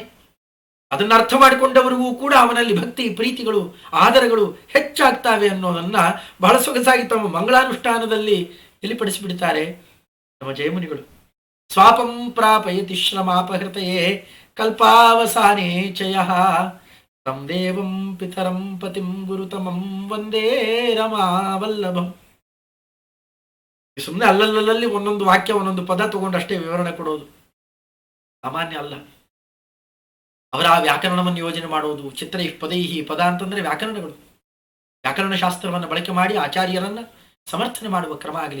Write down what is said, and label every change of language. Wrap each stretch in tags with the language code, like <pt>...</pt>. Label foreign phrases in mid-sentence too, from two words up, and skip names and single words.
<kn>ಅದನ್ನು ಅರ್ಥ ಮಾಡಿಕೊಂಡವರಿಗೂ ಕೂಡ ಅವನಲ್ಲಿ ಭಕ್ತಿ ಪ್ರೀತಿಗಳು ಆದರಗಳು ಹೆಚ್ಚಾಗ್ತಾವೆ ಅನ್ನೋದನ್ನ ಬಹಳ ಸೊಗಸಾಗಿ ತಮ್ಮ ಮಂಗಳಾನುಷ್ಠಾನದಲ್ಲಿ ತಿಳಿಪಡಿಸಿಬಿಡ್ತಾರೆ ನಮ್ಮ ಜಯಮುನಿಗಳು.</kn> <sa>ಸ್ವಾಪಂ ಪ್ರಾಪಯತಿ ಶ್ರಮಾಪಹೃತಯೇ ಕಲ್ಪಾವಸಾನೇ ಚಯ ತಂ ದೇವಂ ಪಿತರಂ ಪತಿಂ ಗುರುತಮಂ ವಂದೇ ರಮಾವಲ್ಲಭಂ.</sa> <kn>ಸುಮ್ಮನೆ ಅಲ್ಲಲ್ಲಲ್ಲಿ ಒಂದೊಂದು ವಾಕ್ಯ ಒಂದೊಂದು ಪದ ತಗೊಂಡಷ್ಟೇ ವಿವರಣೆ ಕೊಡೋದು ಸಾಮಾನ್ಯ ಅಲ್ಲ. ಅವರ ಆ ವ್ಯಾಕರಣವನ್ನು ಯೋಜನೆ ಮಾಡುವುದು.</kn> <sa>ಚಿತ್ರ ಪದೈಹಿ,</sa> <kn>ಪದ ಅಂತಂದ್ರೆ ವ್ಯಾಕರಣಗಳು, ವ್ಯಾಕರಣ ಶಾಸ್ತ್ರವನ್ನು ಬಳಕೆ ಮಾಡಿ ಆಚಾರ್ಯರನ್ನ ಸಮರ್ಥನೆ ಮಾಡುವ ಕ್ರಮ ಆಗಲಿ.</kn>